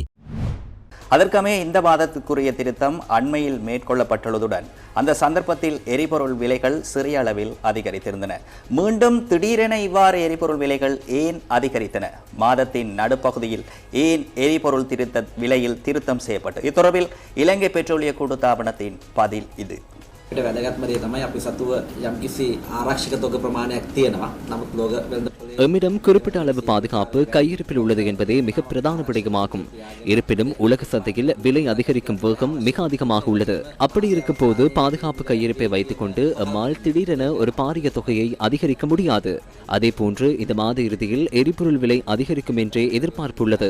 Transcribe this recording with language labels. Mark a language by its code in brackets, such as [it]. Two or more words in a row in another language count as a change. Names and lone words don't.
[ta] அதற்கமே இந்த மாதத்துக்குரிய திருத்தம் அண்மையில் மேற்கொள்ளப்பட்டுள்ளதுடன் அந்த சந்தர்ப்பத்தில் எரிபொருள் விலைகள் சிறிய அளவில் அதிகரித்திருந்தன. மீண்டும் திடீரென இவ்வாறு எரிபொருள் விலைகள் ஏன் அதிகரித்தன? மாதத்தின் நடுப்பகுதியில் ஏன் எரிபொருள் விலையில் திருத்தம் செய்யப்பட்டது? இத்தொடர்பில் இலங்கை பெட்ரோலிய கூட்டுத்தாபனத்தின் பதில் இது. [si] වැදගත්ම දේ තමයි අපි සතුව යම්කිසි ආරක්ෂක තොග ප්‍රමාණයක් තියෙනවා. නමුත් ලෝක වෙළඳ [ta] எம்மிடம் குறிப்பிட்ட அளவு பாதுகாப்பு கையிருப்பில் உள்ளது என்பதே மிக பிரதான விடயமாகும். இருப்பினும் உலக சந்தையில் விலை அதிகரிக்கும் வேகம் மிக அதிகமாக உள்ளது. அப்படி இருக்கும் போது பாதுகாப்பு கையிருப்பை வைத்துக் கொண்டு எம்மால் திடீரென ஒரு பாரிய தொகையை அதிகரிக்க முடியாது. அதே போன்று இந்த மாத இறுதியில் எரிபொருள் விலை அதிகரிக்கும் என்றே எதிர்பார்ப்புள்ளது.